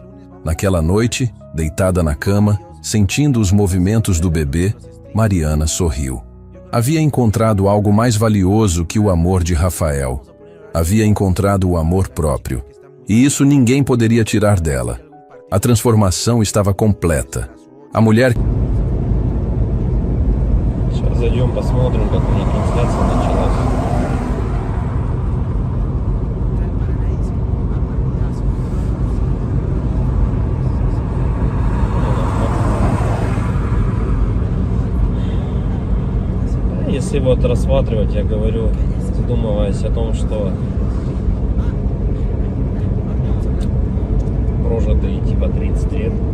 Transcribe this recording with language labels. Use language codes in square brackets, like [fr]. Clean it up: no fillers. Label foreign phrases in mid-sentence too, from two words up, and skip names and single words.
[pt] Naquela noite, deitada na cama, sentindo os movimentos do bebê, Mariana sorriu. Havia encontrado algo mais valioso que o amor de Rafael. Havia encontrado o amor próprio. E isso ninguém poderia tirar dela. A transformação estava completa. A mulher... [ru] Сейчас зайдем, посмотрим, как у них трансляция началась. Если вот рассматривать, я говорю, задумываясь о том, что прожитые типа 30 лет,